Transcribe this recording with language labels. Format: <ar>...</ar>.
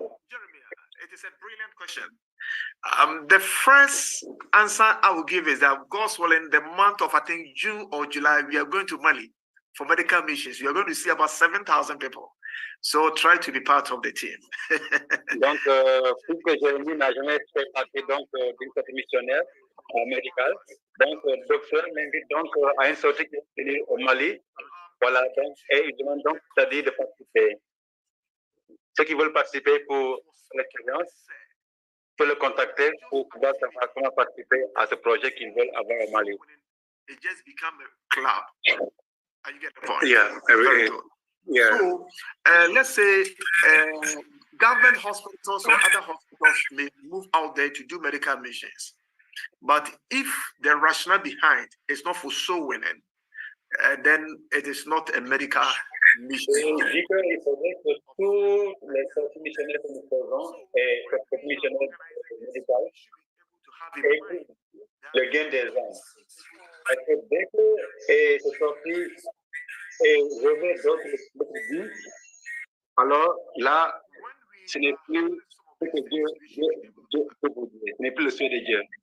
<en>Jeremiah, it is a brilliant question. The first answer I will give is that, God's willing, the month of, I think, June or July, we are going to Mali for medical missions. We are going to see about 7,000 people. So try to be part of the team.</en> <fr>Donc, puisque Jérémie n'a jamais fait partie d'une sortie missionnaire médicale, donc le docteur m'invite donc à une sortie qui est au Mali. Voilà, donc, et il demande donc, c'est-à-dire de participer. Ceux qui veulent participer pour l'expérience peuvent le contacter pour pouvoir savoir comment participer à ce projet qu'ils veulent avoir au Mali.</fr> <en>It just become a club. And you get the point. Yeah, very good. Yeah. So let's say government hospitals or other hospitals may move out there to do medical missions. But if the rationale behind is not for soul winning, then it is not a medical mission.</en> <fr>Il dit qu'il faudrait que tous les sorties missionnaires que nous faisons et les missionnaires médicales aient le gain des âmes. Parce que dès que ces sorties et revêt d'autres buts, alors là, ce n'est plus ce que Dieu peut vous dire, ce n'est plus le souhait de Dieu.</fr>